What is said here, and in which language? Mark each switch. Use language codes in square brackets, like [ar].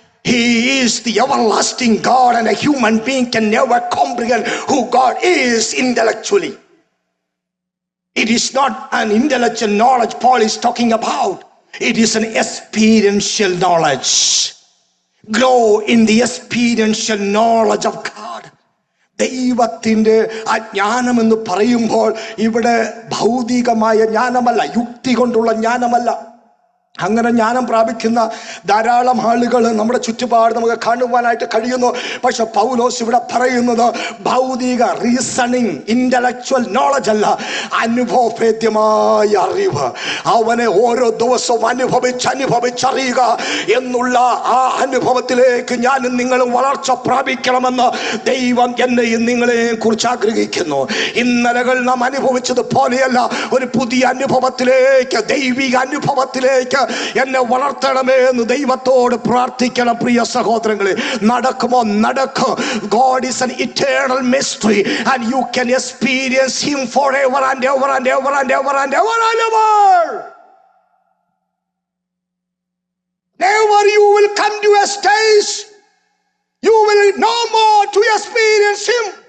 [en] He is the everlasting God, and a human being can never comprehend who God is intellectually. It is not an intellectual knowledge Paul is talking about. It is an experiential knowledge. Grow in the experiential knowledge of God. [ml] ദൈവത്തിന്റെ ആ ജ്ഞാനം എന്ന് പറയുമ്പോൾ ഇവിടെ ഭൗതികമായ ജ്ഞാനമല്ല, യുക്തി കൊണ്ടുള്ള ജ്ഞാനമല്ല. അങ്ങനെ ജ്ഞാനം പ്രാപിക്കുന്ന ധാരാളം ആളുകൾ നമ്മുടെ ചുറ്റുപാട് നമുക്ക് കാണുവാനായിട്ട് കഴിയുന്നു. പക്ഷെ പൗലോസ് ഇവിടെ പറയുന്നത് ഭൗതിക റീസണിങ്, ഇന്റലക്ച്വൽ നോളജ് അല്ല, അനുഭവഭേദ്യമായ അറിവ്. അവനെ ഓരോ ദിവസവും അനുഭവിച്ചറിയുക എന്നുള്ള ആ അനുഭവത്തിലേക്ക് ഞാനും നിങ്ങളും വളർച്ച പ്രാപിക്കണമെന്ന് ദൈവം എന്നെയും നിങ്ങളെയും കുറിച്ച് ആഗ്രഹിക്കുന്നു. ഇന്നലകൾ നാം അനുഭവിച്ചത് പോലെയല്ല, ഒരു പുതിയ അനുഭവത്തിലേക്ക്, ദൈവിക അനുഭവത്തിലേക്ക് എന്നെ വളർത്തണമേ എന്ന് ദൈവത്തോട് പ്രാർത്ഥിക്കണം. പ്രിയ സഹോദരങ്ങളെ, നടക്കുമോ? നടക്കും. [en] God is an eternal mystery and you can experience him forever and ever and ever and ever and ever and ever. Never you will come to a stage you will no more to experience him.